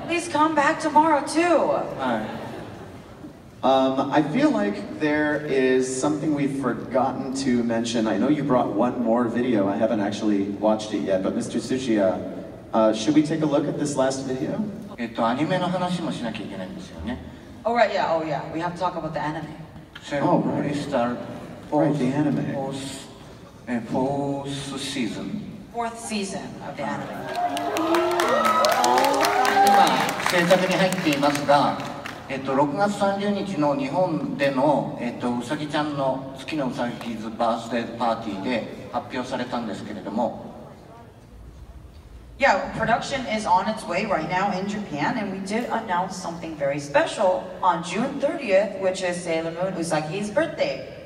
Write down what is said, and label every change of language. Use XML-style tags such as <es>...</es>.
<en>Please come back tomorrow too. I feel like there is something we've forgotten to mention. I know you brought one more video. I haven't actually watched it yet, but Mr. Tsuchiya, should we take a look at this last video?</en> <ja>アニメの話もしなきゃいけないんですよね。</ja> <en>Oh right, yeah, oh yeah. We have to talk about the anime. Oh, right. Star Right, the anime. Fourth season. 4th season of the anime.</en> <ja>今制作に入っていますが、6月30日の日本でのうさぎちゃんの月のうさぎズバースデーパーティーで発表されたんですけれども。</ja> <en>Yeah, production is on its way right now in Japan, and we did announce something very special on June 30th, which is Sailor Moon Usagi's birthday.</en>